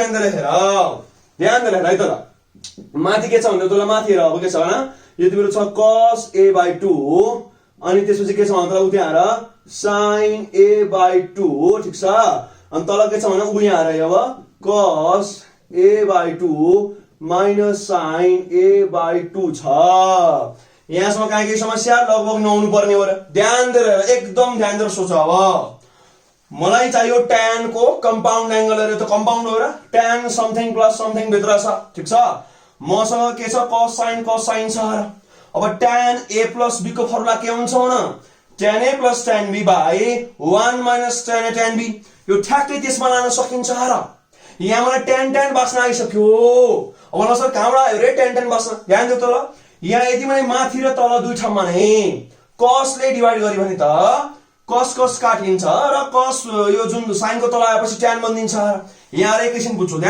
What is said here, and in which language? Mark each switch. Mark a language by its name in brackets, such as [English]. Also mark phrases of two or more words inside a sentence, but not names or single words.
[Nepali] अब यहाँ ध्यान दिएर हेर ध्यान दिएर है त ल माथि के छ भन्दा तँलाई माथि हेर अब के छ भन यति बेला छ cos a/2 अनि त्यसपछि के छ भन्दा उ त्यहाँ हेर sin a/2 ठीक छ अनि तल के छ भने उ यहाँ हेर अब [English] cos a/2 minus sin a/2 [Nepali] छ यहाँसम्म कहाँ केही समस्या लगभग नहुनु पर्ने हो र ध्यान दिएर एकदम ध्यान दिएर सोच अब मलाई चाहियो tan को [English] compound angle [Nepali] हेरे त कम्पाउन्ड हो र tan [English] something plus something [Nepali] भित्र छ ठीक छ मसँग के छ cos sin छ र अब [English] tan a plus b [Nepali] को फर्मुला के हुन्छ भन [English] tan a plus tan b by 1 minus tan a tan b [Nepali] यो ठ्याक्कै त्यसमा लान सकिन्छ र यहाँ मलाई tan बस्न आइसक्यो अब ल सर कहाँबाट आयो रे tan बस्न ध्यान दिउ त ल यहाँ यदि मैले माथि र तल दुई ठाउँमा नै cos ले डिवाइड गरे भने त cos काटिन्छ र cos यो जुन sin को तल आएपछि tan बनिन्छ यहाँ एकैछिन बुझ्छु ध्यान